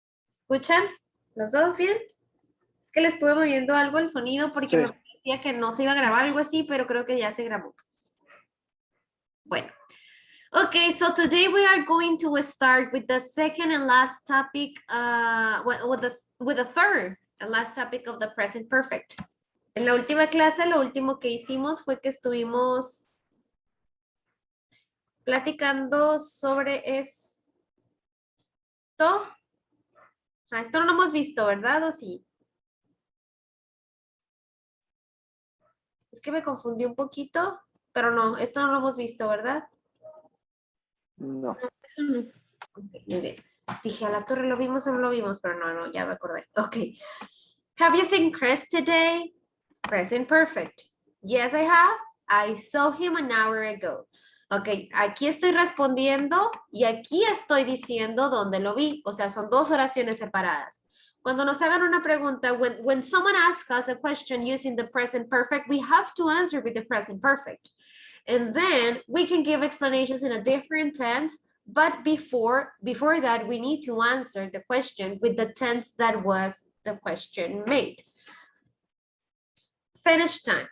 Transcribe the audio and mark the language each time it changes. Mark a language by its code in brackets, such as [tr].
[es] ¿Escuchan? ¿Los dos bien? Es que le estuve moviendo algo el sonido porque Sí. me parecía que no se iba a grabar algo así, pero creo que ya se grabó. Bueno. [en] Okay, so today we are going to start with the second and last topic, with the third and last topic of the present perfect. [es] En la última clase, lo último que hicimos fue que estuvimos platicando sobre esto. Esto no lo hemos visto, ¿verdad? ¿O sí? Es que me confundí un poquito, pero no, esto no lo hemos visto, ¿verdad? No. Eso no. Ok, muy bien. Dije, a la torre lo vimos o no lo vimos, pero no, ya me acordé. Ok. [en] Have you seen Chris today? Present perfect. Yes, I have. I saw him an hour ago. [es] Ok, aquí estoy respondiendo y aquí estoy diciendo dónde lo vi. O sea, son dos oraciones separadas. Cuando nos hagan una pregunta, [en] when someone asks us a question using the present perfect, [es] we have to answer with the present perfect. [en] And then we can give explanations in a different tense, but before that, we need to answer the question with the tense that was the question made. Finish time.